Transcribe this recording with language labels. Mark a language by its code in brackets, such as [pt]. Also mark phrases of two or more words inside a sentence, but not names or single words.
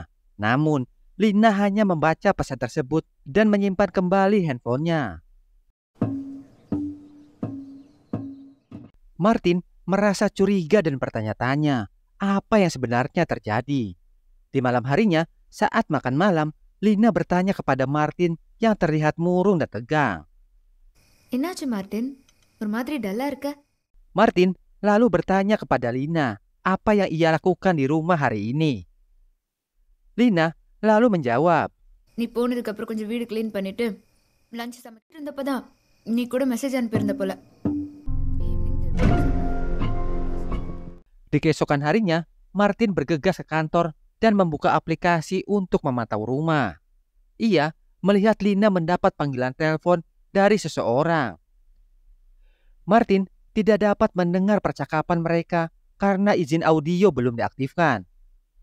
[id] Namun, Lina hanya membaca pesan tersebut dan menyimpan kembali handphonenya. Martin merasa curiga dan bertanya-tanya apa yang sebenarnya terjadi. Di malam harinya, saat makan malam, Lina bertanya kepada Martin yang terlihat murung dan tegang. [ta] என்னாச்சு மார்ட்டின்? ஒரு மாதிரி டல்லா இருக்க? [id] Martin lalu bertanya kepada Lina apa yang ia lakukan di rumah hari ini. Lina lalu menjawab, [ta] நீ போனதுக்கு அப்புறம் கொஞ்சம் வீடு க்ளீன் பண்ணிட்டு லஞ்ச் சமைச்சிட்டு இருந்தப்பதான் நீ கூட மெசேஜ் அனுப்பியிருந்த போல. [id] Di keesokan harinya, Martin bergegas ke kantor dan membuka aplikasi untuk memantau rumah. Ia melihat Lina mendapat panggilan telepon dari seseorang. Martin tidak dapat mendengar percakapan mereka karena izin audio belum diaktifkan.